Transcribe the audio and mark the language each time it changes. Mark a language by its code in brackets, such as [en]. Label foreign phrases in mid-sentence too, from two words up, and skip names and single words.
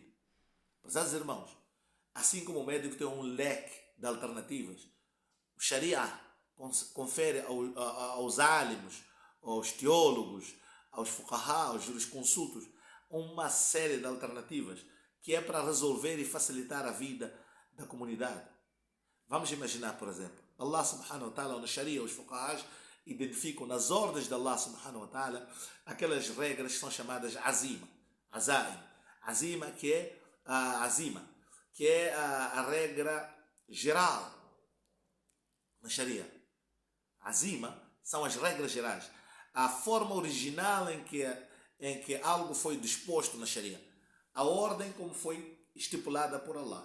[pt] Prezados irmãos, assim como o médico tem um leque de alternativas, o Sharia confere aos álimos, aos teólogos, aos fuqaha, aos jurisconsultos, uma série de alternativas que é para resolver e facilitar a vida da comunidade. Vamos imaginar, por exemplo, [ar] الله سبحانه وتعالى, [pt] no Sharia, os fuqahas identificam nas ordens de [ar] الله سبحانه وتعالى [pt] aquelas regras que são chamadas azima, azaim. Azima, que é a azima, que é a regra geral na Sharia. Azima são as regras gerais. A forma original em que algo foi disposto na Sharia. A ordem como foi estipulada por Allah.